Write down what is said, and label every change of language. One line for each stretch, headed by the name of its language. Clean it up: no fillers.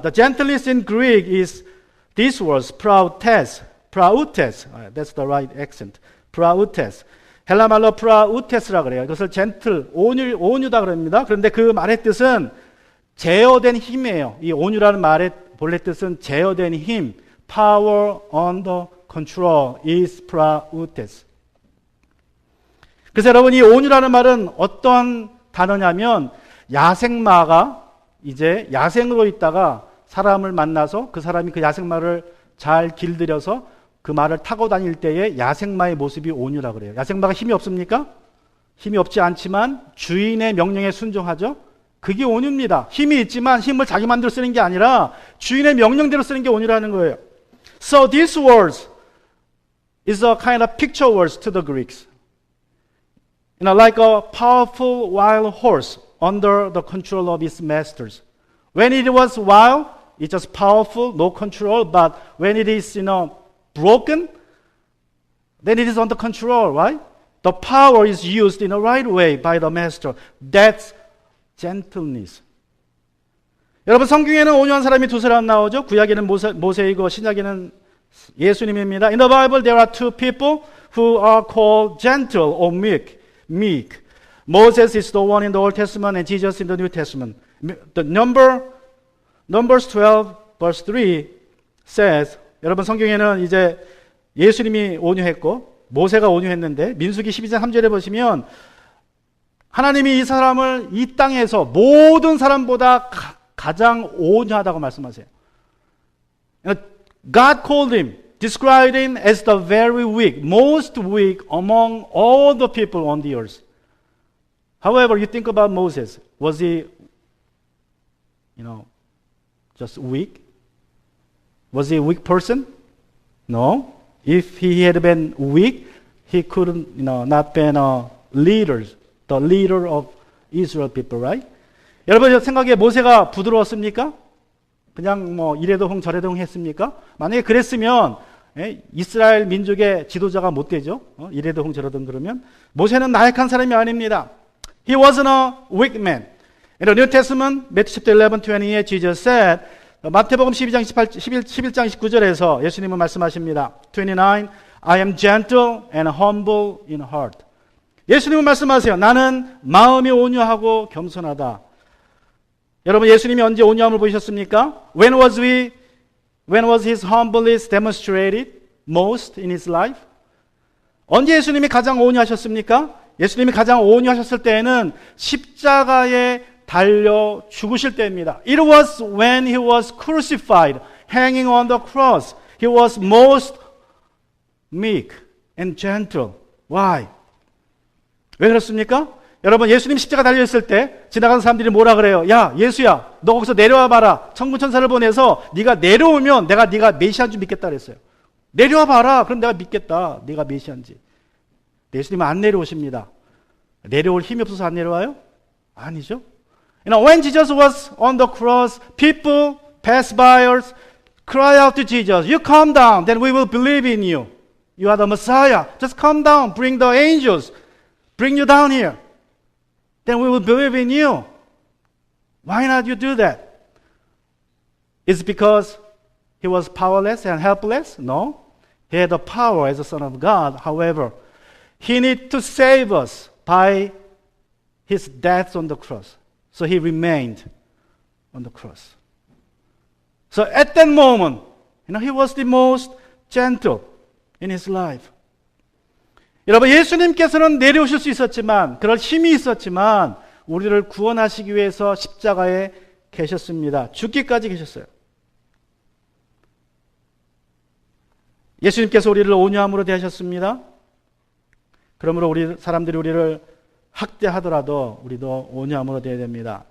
English: The gentleness in Greek is this word, prautes. Prautes. That's the right accent. Prautes.
Korean: 헬라말로 prautes라 그래요. 이것을 gentle, 온유다 그럽니다. 그런데 그 말의 뜻은 제어된 힘이에요. 이 온유라는 말의 본래 뜻은 제어된 힘.
English: Power under control is prautes.
Korean: 그래서 여러분, 이 온유라는 말은 어떤 단어냐면 야생마가 이제 야생으로 있다가 사람을 만나서 그 사람이 그 야생마를 잘 길들여서 그 말을 타고 다닐 때의 야생마의 모습이 온유라 그래요. 야생마가 힘이 없습니까? 힘이 없지 않지만 주인의 명령에 순종하죠. 그게 온유입니다. 힘이 있지만 힘을 자기 마음대로 쓰는 게 아니라 주인의 명령대로 쓰는 게 온유라는 거예요.
English: So these words is a kind of picture words to the Greeks. Like a powerful wild horse under the control of its masters. When it was wild, it's just powerful, no control. But when it is, broken, then it is under control, right? The power is used in the right way by the master. That's gentleness.
Korean: 여러분, 성경에는 온유한 사람이 두 사람 나오죠. 구약에는 모세이고 신약에는 예수님입니다.
English: In the Bible, there are two people who are called gentle or meek. Moses is the one in the Old Testament and Jesus in the New Testament. The Numbers 12 verse 3 says,
Korean: 여러분, 성경에는 이제 예수님이 온유했고 모세가 온유했는데 민수기 12장 3절에 보시면 하나님이 이 사람을 이 땅에서 모든 사람보다 가장 온유하다고 말씀하세요.
English: God called him, described him as the very weak, most weak among all the people on the earth. However, you think about Moses. Was he, just weak? Was he a weak person? No. If he had been weak, he couldn't, not been the leader of Israel people, right?
Korean: 여러분 생각에 모세가 부드러웠습니까? 그냥 이래도 흥 저래도 흥 했습니까? 만약에 그랬으면 이스라엘 민족의 지도자가 못 되죠. 이래도 흥 저래도 흥 그러면 모세는 나약한 사람이 아닙니다.
English: He wasn't a weak man. In the New Testament, Matthew chapter 11, 28, Jesus said,
Korean: 마태복음 11장 19절에서 예수님은 말씀하십니다.
English: 29, I am gentle and humble in heart.
Korean: 예수님은 말씀하세요. 나는 마음이 온유하고 겸손하다. 여러분, 예수님이 언제 온유함을 보이셨습니까?
English: When was his humbleness demonstrated most in his life?
Korean: 언제 예수님이 가장 온유하셨습니까? 예수님이 가장 온유하셨을 때에는 십자가에 달려 죽으실 때입니다.
English: It was when he was crucified, hanging on the cross. He was most meek and gentle. Why?
Korean: 왜 그렇습니까? 여러분, 예수님 십자가 달려있을 때 지나가는 사람들이 뭐라 그래요? 야, 예수야, 너 거기서 내려와 봐라. 천군 천사를 보내서 네가 내려오면 내가 네가 메시아인 줄 믿겠다 그랬어요. 내려와 봐라. 그럼 내가 믿겠다. 네가 메시아인지. 예수님은 안 내려오십니다. 내려올 힘이 없어서 안 내려와요? 아니죠.
English: When Jesus was on the cross, people, passers-by, cry out to Jesus, you come down, then we will believe in you. You are the Messiah. Just come down, bring the angels, bring you down here. Then we will believe in you. Why not you do that? Is it because he was powerless and helpless? No. He had the power as a son of God. However, he needed to save us by his death on the cross. So he remained on the cross. So at that moment, he was the most gentle in his life.
Korean: 여러분, 예수님께서는 내려오실 수 있었지만, 그럴 힘이 있었지만, 우리를 구원하시기 위해서 십자가에 계셨습니다. 죽기까지 계셨어요. 예수님께서 우리를 온유함으로 대하셨습니다. 그러므로 우리 사람들이 우리를 학대하더라도 우리도 온유함으로 대해야 됩니다.